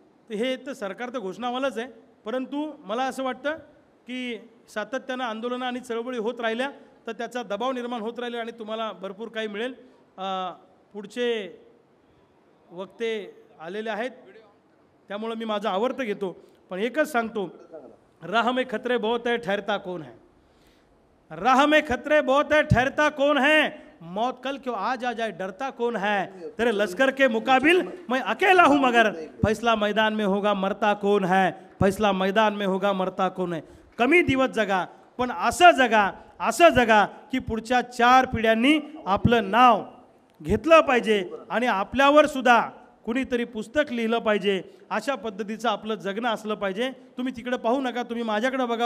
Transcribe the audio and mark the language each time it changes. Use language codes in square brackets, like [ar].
[mr] तर हे तर सरकार तर घोषणावालंच आहे, परंतु मला असं वाटतं की सातत्यानं आंदोलनं आणि चळवळी होत राहिल्या तर त्याचा दबाव निर्माण होत राहिला आणि तुम्हाला भरपूर काही मिळेल. पुढचे वक्ते आलेले आहेत त्यामुळे मी माझं आवर्त घेतो, पण एकच सांगतो, [hi] राह में खतरे बहुत है ठहरता कौन है. राह में खतरे बहुत है ठहरता कौन है, मौत कल क्यों आज आ जाए डरता कौन है. तेरे लश्कर के मुकाबिल मैं अकेला हूं मगर फैसला मैदान में होगा मरता कौन है, फैसला मैदान में होगा मरता कौन है. [mr] कमी दिवस जगा पण असं जगा की पुढच्या 4 पिढ्यांनी आपलं नाव घेतलं पाहिजे आणि आपल्यावर सुद्धा कुणीतरी पुस्तक लिहिलं पाहिजे. अशा पद्धतीचं आपलं जगणं असलं पाहिजे. तुम्ही तिकडे पाहू नका, तुम्ही माझ्याकडे बघा.